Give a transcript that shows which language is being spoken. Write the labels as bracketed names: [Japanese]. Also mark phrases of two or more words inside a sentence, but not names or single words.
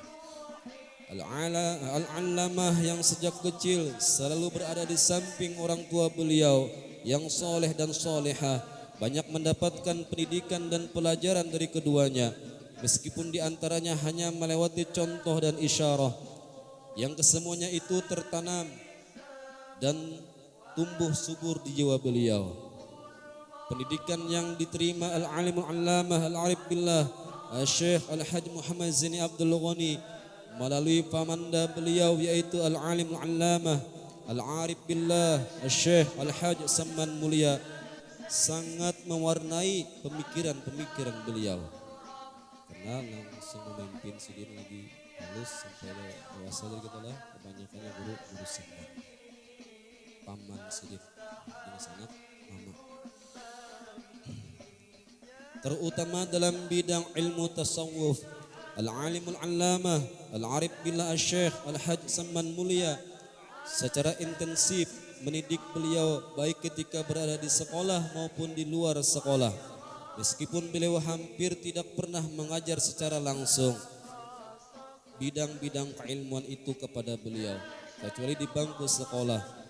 [Indonesian] Al-allamah yang sejak kecil selalu berada di samping orang tua beliau yang soleh dan solehah, banyak mendapatkan pendidikan dan pelajaran dari keduanya, meskipun diantaranya hanya melewati contoh dan isyarah, yang kesemuanya itu tertanam dan tumbuh subur di jiwa beliau. Pendidikan yang diterima [Arabic] العالم العلامة العارف بالله الشيخ الحاج [Indonesian] Muhammad Zaini Abdul Ghani melalui pamanda beliau, yaitu [Arabic] العالم العلامة العارف بالله الشيخ الحاج [Indonesian] Saman Mulia, sangat mewarnai pemikiran beliau, karena langsung memimpin Sidin lagi halus sampai dewasa. Jadi kita lah kebanyakannya guru Saman, paman Sidin ini sangat mama, terutama dalam bidang ilmu tasawuf. [Arabic] العالم العلامة العارف بالله الشيخ الحاج [Indonesian] Saman Mulia secara intensif mendidik beliau baik ketika berada di sekolah maupun di luar sekolah, meskipun beliau hampir tidak pernah mengajar secara langsung bidang-bidang keilmuan itu kepada beliau kecuali di bangku sekolah.